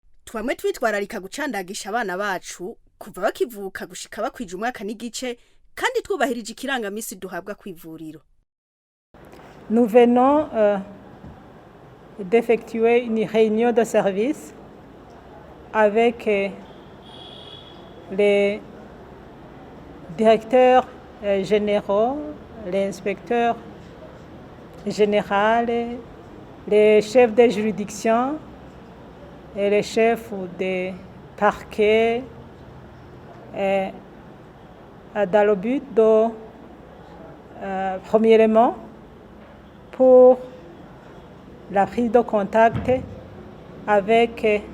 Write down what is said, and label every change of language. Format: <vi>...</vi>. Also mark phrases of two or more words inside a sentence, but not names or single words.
<rn>twamwe twitwararika gucandagisha abana bacu kuva bakivuka gushika bakwije umwaka n'igice kandi twubahirije ikirangamisi duhabwa kw'ivuriro.</rn> <fr>Nous venons d'effectuer une réunion de service avec les directeurs généraux, les inspecteurs généraux, les chefs de juridiction et les chefs des parquets dans le but de, premièrement, pour la prise de contact avec</fr>